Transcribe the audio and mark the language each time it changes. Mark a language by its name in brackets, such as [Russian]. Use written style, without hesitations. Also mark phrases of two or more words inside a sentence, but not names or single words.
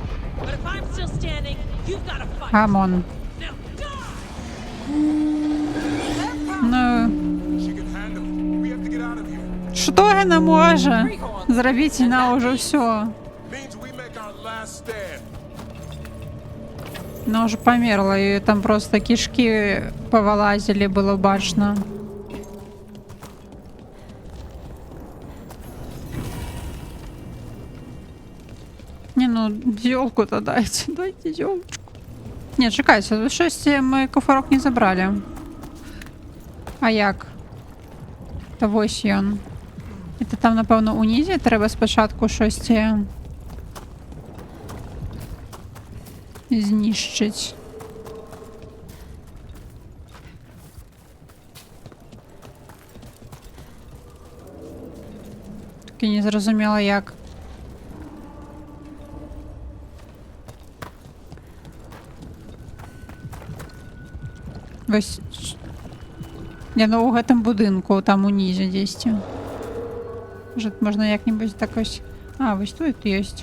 [Russian] Камон. Ну... Что она может? Зрабіць на уже все. Она уже померла, и там просто кишки повылазили, было бачно. Не, ну, зёлку-то дайте. Дайте зёлочку. [Ukrainian] Не, чекайте, тут щось ми кофарок не забрали. А як? Та ось ён. [Russian] Это там, [Ukrainian] напевно, унізі треба спочатку щось знищить. Так і не зрозуміла як. Ось. [Belarusian] Не, ну у гэтым будынку, там унізе дзесьці. [Russian] Может, можно як-нибудь так ось... А, вось тут есть.